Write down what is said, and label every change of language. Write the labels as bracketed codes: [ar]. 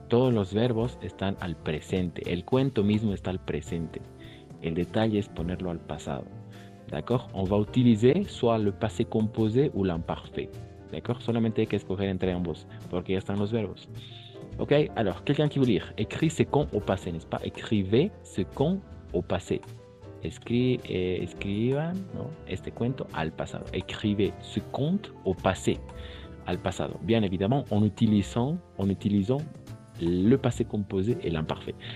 [es] Todos los verbos están al presente. El cuento mismo está al presente. El detalle es ponerlo al pasado. [fr] D'accord? On va utiliser soit le passé composé ou l'imparfait. D'accord? [es] Solamente hay que escoger entre ambos, porque ya están los verbos. [fr] Ok, alors, quelqu'un qui veut lire. Écrit ce con au passé, n'est-ce pas? Écrivez ce con au passé. Escriban, ¿no? [es] Este cuento al pasado. Écrivez ce conte au passé, al pasado. [fr] Bien évidemment, en utilisant le passé composé et l'imparfait.